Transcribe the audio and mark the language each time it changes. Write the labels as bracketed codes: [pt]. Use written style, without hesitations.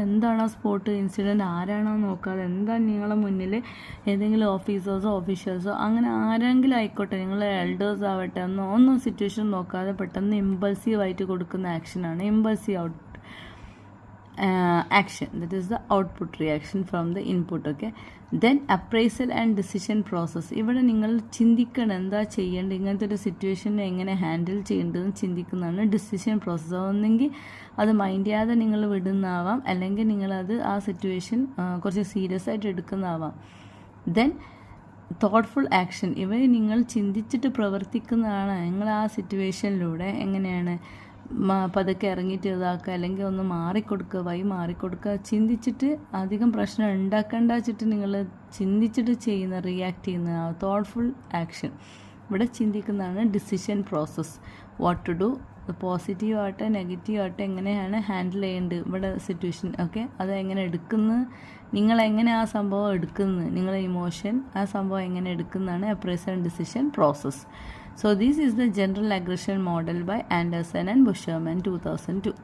[ml] എന്താണ് ആ spot incident, ആരാണോ നോക്കാതെ, എന്താണ് നിങ്ങളെ മുന്നിൽ ഏതെങ്കിലും ഓഫീഷ്യൽസോ അങ്ങനെ ആരെങ്കിലും ആയിക്കോട്ടെ, നിങ്ങൾ എൽഡേഴ്സ് ആവട്ടെ, ഒന്നും സിറ്റുവേഷൻ നോക്കാതെ പെട്ടെന്ന് ഇമ്പൾസീവായിട്ട് കൊടുക്കുന്ന ആക്ഷനാണ് impulsive action. [en] That is the output reaction from the input. Okay, then appraisal and decision process. [ml] ഇവിടെ നിങ്ങൾ ചിന്തിക്കണം എന്താ ചെയ്യേണ്ടത്, ഇങ്ങനത്തെ ഒരു സിറ്റുവേഷനെ എങ്ങനെ ഹാൻഡിൽ ചെയ്യേണ്ടതെന്ന് ചിന്തിക്കുന്നതാണ് ഡിസിഷൻ പ്രോസസ്സ്. ഒന്നെങ്കിൽ അത് മൈൻഡ് ചെയ്യാതെ നിങ്ങൾ വിടുന്നതാവാം, അല്ലെങ്കിൽ നിങ്ങളത് ആ സിറ്റുവേഷൻ കുറച്ച് സീരിയസ് ആയിട്ട് എടുക്കുന്നതാവാം. [en] Then thoughtful action. [ml] ഇവ നിങ്ങൾ ചിന്തിച്ചിട്ട് പ്രവർത്തിക്കുന്നതാണ്. നിങ്ങൾ ആ സിറ്റുവേഷനിലൂടെ എങ്ങനെയാണ് പതുക്കെ ഇറങ്ങിയിട്ട് ഇതാക്കുക, അല്ലെങ്കിൽ ഒന്ന് മാറിക്കൊടുക്കുക, ചിന്തിച്ചിട്ട് അധികം പ്രശ്നം ഉണ്ടാക്കേണ്ട വെച്ചിട്ട് നിങ്ങൾ ചിന്തിച്ചിട്ട് റിയാക്ട് ചെയ്യുന്ന തോട്ട്ഫുൾ ആക്ഷൻ. ഇവിടെ ചിന്തിക്കുന്നതാണ് decision process. [en] what to do, [ml] positive ആവട്ടെ നെഗറ്റീവ് ആവട്ടെ, എങ്ങനെയാണ് ഹാൻഡിൽ ചെയ്യേണ്ടത് ഇവിടെ സിറ്റുവേഷൻ. ഓക്കെ, അത് എങ്ങനെ എടുക്കുന്നത്, നിങ്ങളെങ്ങനെ ആ സംഭവം എടുക്കുന്നത്, നിങ്ങളെ ഇമോഷൻ ആ സംഭവം എങ്ങനെ എടുക്കുന്നതാണ് [en] Appraisal and decision process. So this is the general aggression model by Anderson and Busherman 2002.